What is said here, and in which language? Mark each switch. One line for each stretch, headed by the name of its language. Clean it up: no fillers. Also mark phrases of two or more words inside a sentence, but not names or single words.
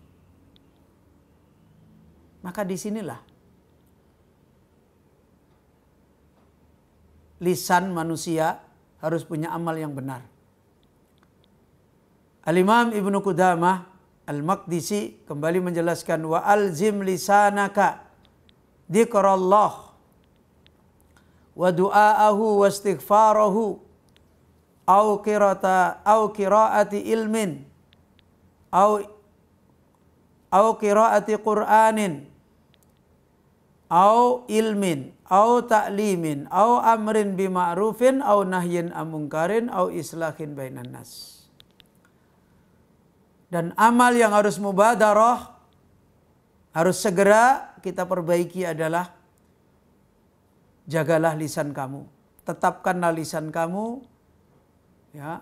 Indonesian: Maka disinilah lisan manusia harus punya amal yang benar.
Arabic: Al-Imam Ibnu Qudamah Al-Maqdisi
Indonesian: kembali menjelaskan
Arabic: وألزم لسانك ذكر الله ودعاءه واستغفاره أو قراءة علم أو قراءة قرآن أو علم أو تعليم أو أمر بمعروف أو نهي عن منكر أو إصلاح بين الناس.
Indonesian: Dan amal yang harus mubadarah, harus segera kita perbaiki adalah jagalah lisan kamu. Tetapkanlah lisan kamu. Ya.